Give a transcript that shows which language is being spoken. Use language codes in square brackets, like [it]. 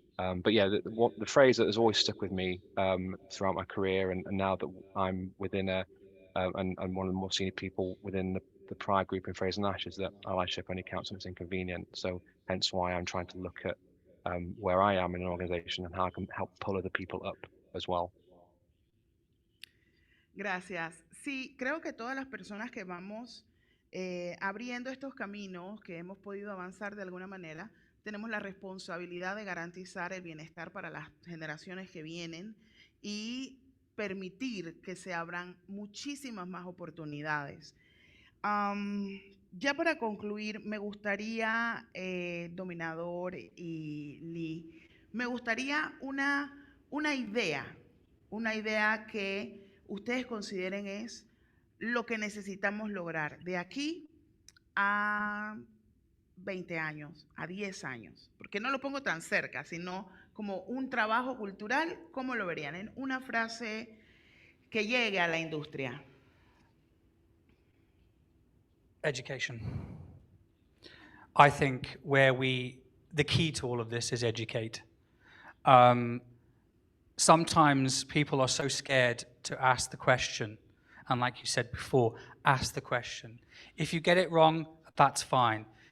[en] But yeah, the phrase that has always stuck with me throughout my career, and now that I'm within and one of the more senior people within the Pride group in Frazer-Nash, is that allyship only counts when it's inconvenient. So hence why I'm trying to look at where I am in an organization and how I can help pull other people up as well. [es] Gracias. Sí, creo que todas las personas que vamos abriendo estos caminos, que hemos podido avanzar de alguna manera, tenemos la responsabilidad de garantizar el bienestar para las generaciones que vienen y permitir que se abran muchísimas más oportunidades. Ya para concluir, me gustaría, Dominador y Lee, me gustaría una idea que ustedes consideren es lo que necesitamos lograr de aquí a 20 años, a 10 años, porque no lo pongo tan cerca, sino como un trabajo cultural. ¿Cómo lo verían? En una frase que llegue a la industria. [en] Education. I think the key to all of this is educate. Sometimes people are so scared to ask the question. And like you said before, ask the question. If you get it wrong, that's fine.